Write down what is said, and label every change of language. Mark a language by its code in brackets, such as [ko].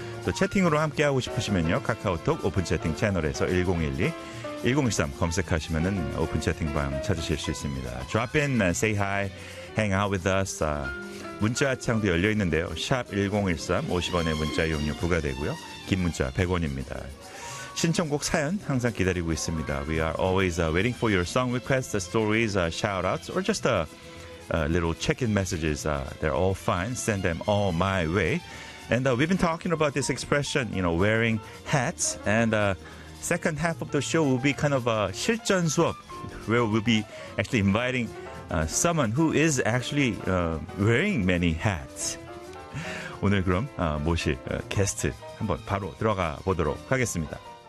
[ko] 또 채팅으로 함께하고 싶으시면요. 카카오톡 오픈 채팅 채널에서 1012 1013 검색하시면은 오픈 채팅방 찾으실 수 있습니다. [en] Drop in, say hi, hang out with us. [ko] 문자 창도 열려 있는데요. #1013 50원의 문자 이용료 부과되고요. 긴 문자 100원입니다. 신청곡 사연 항상 기다리고 있습니다. [en] We are always waiting for your song requests, stories, shoutouts, or just a little check-in messages. They're all fine. Send them all my way. And we've been talking about this expression, you know, wearing hats. And second half of the show will be kind of a 실전 수업, where we'll be actually inviting someone who is actually wearing many hats. [ko] 오늘 그럼 모실 게스트 한번 바로 들어가 보도록 하겠습니다.